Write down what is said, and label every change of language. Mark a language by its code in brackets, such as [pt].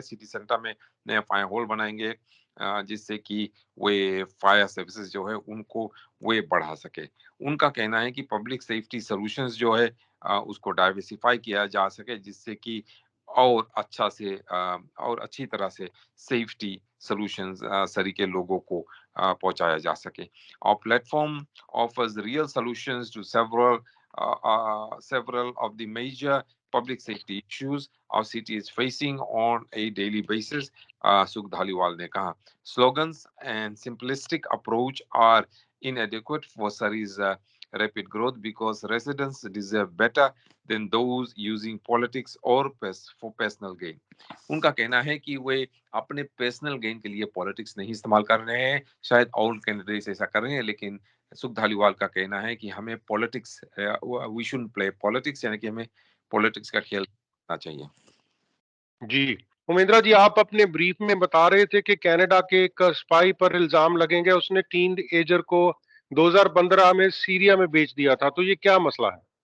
[hi] City centre में नया fire hall बनाएंगे, जिससे कि वे फायर सर्विसेज जो है उनको वे बढ़ा सके। उनका कहना है कि पब्लिक सेफ्टी सॉल्यूशंस जो है उसको डाइवर्सिफाई किया जा सके, जिससे कि और अच्छा से और अच्छी तरह से सेफ्टी सॉल्यूशंस सरी के लोगों को पहुंचाया जा सके। [en] Our platform offers real solutions to several of the major public safety issues our city is facing on a daily basis, Sukh Dhaliwal [hi] ने कहा। [en] Slogans and simplistic approach are inadequate for Surrey's rapid growth because residents deserve better than those using politics or for personal gain। [hi] उनका कहना है कि वे अपने personal gain के लिए पॉलिटिक्स नहीं इस्तेमाल कर रहे हैं, शायद और कैंडिडेट्स ऐसा कर रहे हैं, लेकिन सुख धालीवाल का कहना है कि हमें politics, [en] we should play politics, [hi] यानी कि हमें पॉलिटिक्स का खेल करना चाहिए। जी, उमेंद्रा जी, आप अपने ब्रीफ में बता रहे थे कि कनाडा के एक स्पाई पर इल्जाम लगेंगे, उसने टीन एजर को 2015 में सीरिया में बेच दिया था, तो ये क्या मसला है?